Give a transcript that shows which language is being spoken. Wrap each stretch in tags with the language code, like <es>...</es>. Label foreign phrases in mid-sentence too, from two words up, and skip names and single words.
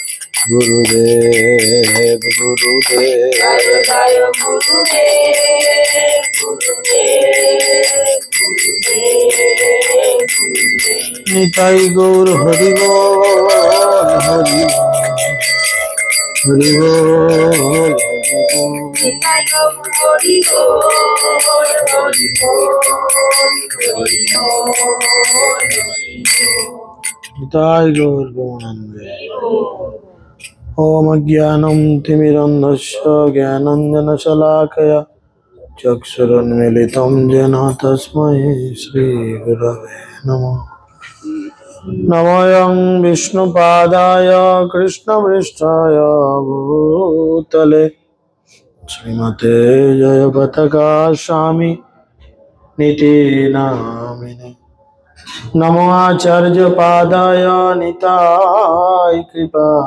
<bn>গুরুদেব গুরুদেব জয় জয় গুরুদেব গুরুদেব গুরুদেব নিতাই গৌর হরি বল হরি হরি বল নিতাই গৌর হরি বল হরি নিতাই গৌর গৌরাঙ্গে</bn> <sa>ওম অজ্ঞানম তিমিরন্ধস্য জ্ঞানাঞ্জনশলাকয়া চক্ষুरुन्मीलितं येन तस्मै श्रीगुरवे नमः नमोऽयं विष्णुपादाय कृष्णपृष्ठाय भूतले श्रीमते जयपताकास्वामी निति नामिने नमो आचार्यपादाय निताय कृपा</sa>